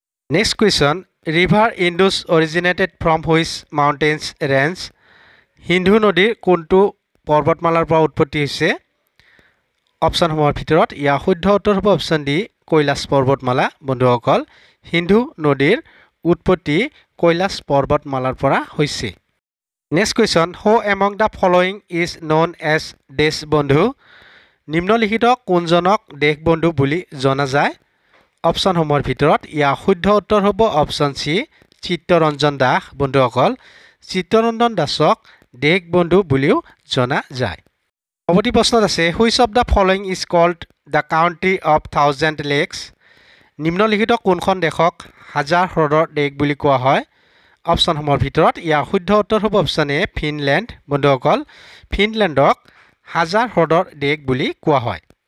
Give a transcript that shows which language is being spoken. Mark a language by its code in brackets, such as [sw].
[en] Next question, river Indus originated from which mountains range? [as] Sindhu নদীৰ কোনটো পৰ্বতমালাৰ পৰা উৎপত্তি হৈছে? অপশ্যনসমূহৰ ভিতৰত ইয়াৰ শুদ্ধ উত্তৰ হ'ব অপশ্যন ডি কৈলাশ পৰ্বতমালা। বন্ধুসকল, সিন্ধু নদীৰ উৎপত্তি কৈলাশ পৰ্বতমালাৰ পৰা হৈছে। [en] Next question, who among the following is known as Deshbandhu? [as] নিম্নলিখিত কোনজনক দেশবন্ধু বুলি জনা যায়? অপশ্যনসমূহৰ ভিতৰত ইয়াৰ শুদ্ধ উত্তৰ হ'ব অপশ্যন চি চিত্তৰঞ্জন দাস। বন্ধুসকল, চিত্তৰঞ্জন দাসক দেশবন্ধু বুলিও জনা যায়। পৰৱৰ্তী প্ৰশ্নত আছে, [en] Which of the following is called the country of thousand lakes? [as] নিম্নলিখিত কোনখন দেশক হাজাৰ হ্ৰদৰ দেশ বুলি কোৱা হয়? অপশ্যনসমূহৰ ভিতৰত ইয়াৰ শুদ্ধ উত্তৰ হ'ব অপশ্যন এ ফিনলেণ্ড। বন্ধুসকল, ফিনলেণ্ডক হাজাৰ হ্ৰদৰ দেশ বুলি কোৱা হয়।